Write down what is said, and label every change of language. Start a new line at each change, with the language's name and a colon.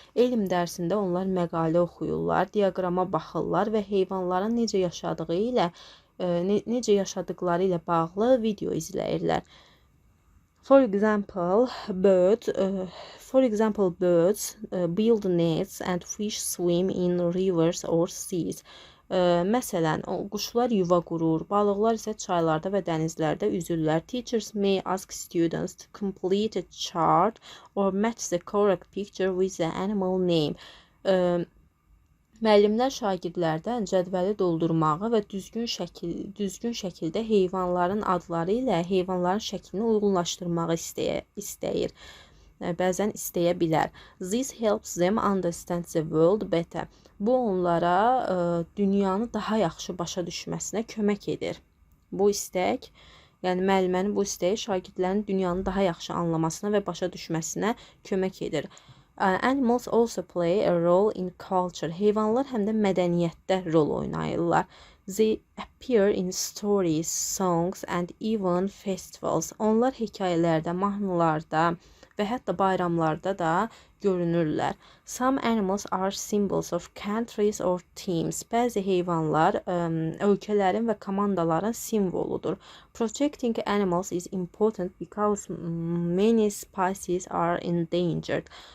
Azerbaijani: Elm dərsində onlar məqalə oxuyurlar, diaqrama baxırlar və heyvanların necə yaşadıqları ilə bağlı video izləyirlər.
English: For example, birds build nets and fish swim in rivers or seas.
Azerbaijani: Məsələn, quşlar yuva qurur, balıqlar isə çaylarda və dənizlərdə üzürlər.
English: Teachers may ask students to complete a chart or match the correct picture with the animal name.
Azerbaijani: Müəllimlər şagirdlərdən cədvəli doldurmağı və düzgün şəkildə heyvanların adları ilə heyvanların şəklini uyğunlaşdırmağı istəyir. Bəzən istəyə bilər.
English: This helps them understand the world better.
Azerbaijani: Bu onlara dünyanı daha yaxşı başa düşməsinə kömək edir. Bu istək, yəni müəllimənin bu istəyi şagirdlərin dünyanı daha yaxşı anlamasına və başa düşməsinə kömək edir.
English: Animals also play a role in culture.
Azerbaijani: Heyvanlar həm də mədəniyyətdə rol oynayırlar.
English: They appear in stories, songs and even festivals.
Azerbaijani: Onlar hekayələrdə, mahnılarda və hətta bayramlarda da görünürlər.
English: Some animals are symbols of countries or teams.
Azerbaijani: Bəzi heyvanlar ölkələrin və komandaların simvoludur.
English: Protecting animals is important because many species are endangered.